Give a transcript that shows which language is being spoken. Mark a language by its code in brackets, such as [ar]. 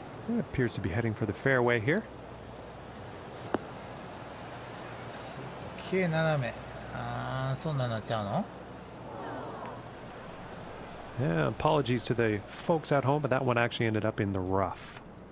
[en] It appears to be heading for the fairway here. [ja] すっげえ斜め。ああ、そんなんなっちゃうの？ [en] Yeah, apologies to the folks at home, but that one actually ended up in the rough.